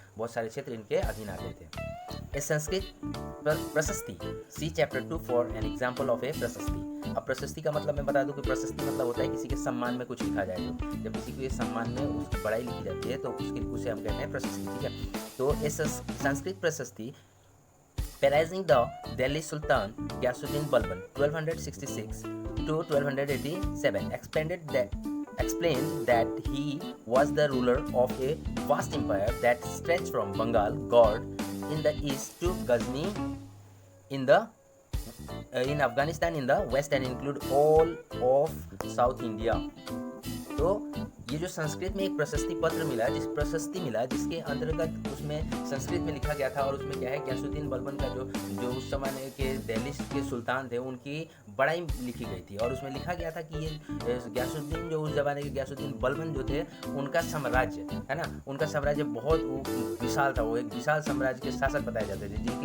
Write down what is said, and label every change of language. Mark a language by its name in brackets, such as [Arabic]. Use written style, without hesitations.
[Hindi] बहुत सारे क्षेत्र इनके अधीन आते थे। [English] A Sanskrit prashasti, C chapter 2 for an example of a prashasti. [Hindi] अब प्रशस्ति का मतलब मैं बता दूं कि प्रशस्ति मतलब होता है किसी के सम्मान में कुछ लिखा जाए, तो जब किसी के सम्मान में उसकी बड़ाई लिखी जाती है तो उसे हम कहते हैं प्रशस्ति, ठीक है। तो इस संस्कृत प्रशस्ति [English] praising the Delhi Sultan Ghiyasuddin Balban 1266 to 1287 explained that he was the ruler of a vast empire that stretched from Bengal, Gord in the east to Ghazni in Afghanistan in the west and include all of South India। [Hindi] तो ये जो संस्कृत में एक प्रशस्ति पत्र मिला, जिसके अंतर्गत उसमें संस्कृत में लिखा गया था और उसमें क्या है, गयासुद्दीन बलबन का जो उस समय के दिल्ली के सुल्तान थे उनकी बड़ाई लिखी गई थी और उसमें लिखा गया था कि ये गयासुद्दीन जो उस जमाने के गयासुद्दीन बलबन जो थे उनका साम्राज्य है ना, उनका साम्राज्य बहुत विशाल था। वो एक विशाल साम्राज्य के शासक बताए जाते थे